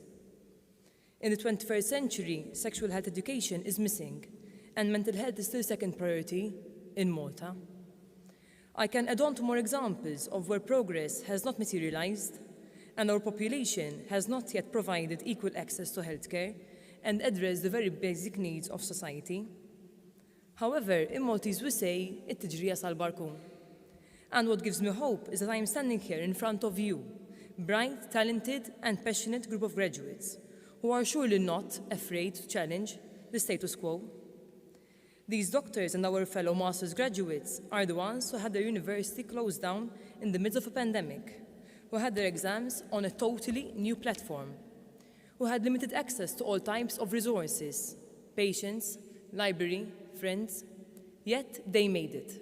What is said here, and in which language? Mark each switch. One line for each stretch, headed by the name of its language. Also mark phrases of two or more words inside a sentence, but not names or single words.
English: In the 21st century, sexual health education is missing, and mental health is still second priority in Malta. I can add on to more examples of where progress has not materialized, and our population has not yet provided equal access to healthcare and addressed the very basic needs of society. However, in Maltese we say,
Maltese: it-tiġrija sal-barkun.
English: And what gives me hope is that I am standing here in front of you, bright, talented, and passionate group of graduates, who are surely not afraid to challenge the status quo. These doctors and our fellow master's graduates are the ones who had their university closed down in the midst of a pandemic, who had their exams on a totally new platform, who had limited access to all types of resources, patients, library, friends, yet they made it.